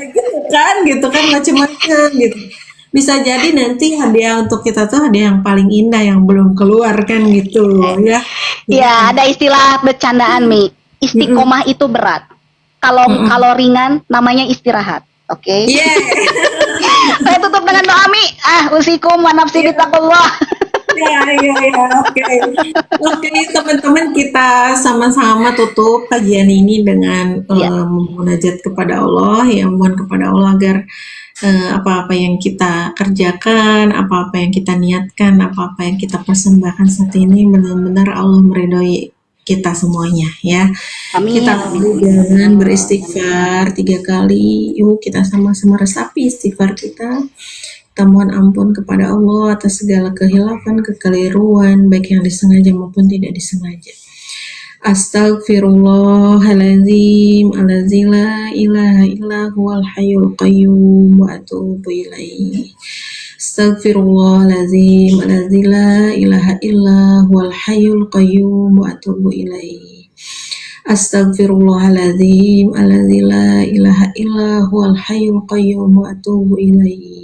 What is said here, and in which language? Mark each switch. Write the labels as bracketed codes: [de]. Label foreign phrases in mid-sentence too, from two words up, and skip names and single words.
[id] gitu kan macam-macam gitu. Bisa jadi nanti hadiah untuk kita tuh hadiah yang paling indah yang belum keluar kan gitu ya. Ya, ada istilah bercandaan Mi. Mm-mm. Istiqomah itu berat. Kalau Mm-mm. kalau ringan namanya istirahat. Oke. Yeah. Saya tutup dengan doa Mi. [ar] أوصيكم ونفسي بتقوى الله. [id] Ya, ya, ya, oke. Oke, teman-teman, kita sama-sama tutup kajian ini dengan Ya. memunajat kepada Allah, ya, mohon kepada Allah agar apa-apa yang kita kerjakan, apa-apa yang kita niatkan, apa-apa yang kita persembahkan saat ini benar-benar Allah meridhoi kita semuanya ya. Amin. Kita dengan beristighfar 3 kali. Yuk kita sama-sama resapi istighfar kita. Kita mohon ampun kepada Allah atas segala kehilafan, kekeliruan, baik yang disengaja maupun tidak disengaja. [ar] أستغفر الله العظيم الذي لا إله إلا هو الحي القيوم وأتوب إليه. أستغفر الله العظيم الذي لا إله إلا هو الحي القيوم وأتوب إليه. أستغفر الله العظيم الذي لا إله إلا هو الحي القيوم وأتوب إليه.